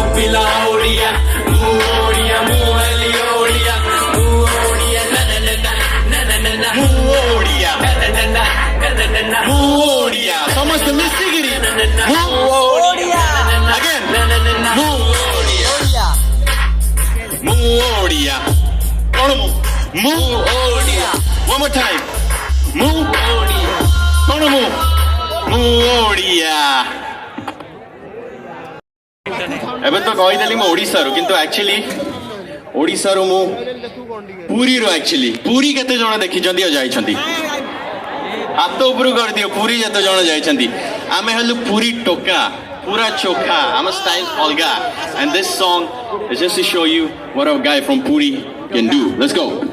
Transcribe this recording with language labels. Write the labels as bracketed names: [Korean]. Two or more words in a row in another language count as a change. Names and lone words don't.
[Odia] ପିଲା ଓଡ଼ିଆ ମୁଁ ଓଡ଼ିଆ ମୁଁ ହେଲି ଓଡ଼ିଆ ମୁଁ ଓଡ଼ିଆ ନା ନା ନା ନା ନା ନା ନା ମୁଁ ଓଡ଼ିଆ ନା ନା ନା ନା ନା ମୁଁ ଓଡ଼ିଆ ସମସ୍ତେ ମିଶିକିରି ମୁଁ ଓଡ଼ିଆ again ମୁଁ ଓଡ଼ିଆ ମୁଁ ଓଡ଼ିଆ କଣ ମୁଁ ଓଡ଼ିଆ [English] one more time [Odia] ମୁଁ ଓଡ଼ିଆ କଣ ମୁଁ ଓଡ଼ିଆ ଏବେ ତ କହିଦେଲି ମୁଁ ଓଡ଼ିଶାରୁ କିନ୍ତୁ ଆକ୍ଚୁଆଲି ଓଡ଼ିଶାରୁ ମୁଁ ପୁରୀରୁ ଆକ୍ଚୁଆଲି ପୁରୀ କେତେ ଜଣ ଦେଖିଛନ୍ତି ଆଉ ଯାଇଛନ୍ତି ହାତ ଉପରୁ କରିଦିଅ ପୁରୀ ଯେତେ ଜଣ ଯାଇଛନ୍ତି ଆମେ ହେଲୁ ପୁରୀ ଟୋକା ପୁରା ଚୋଖା ଆମ ଷ୍ଟାଇଲ ଅଲଗା [English] and this song is just to show you what a guy from Puri can do. Let's go.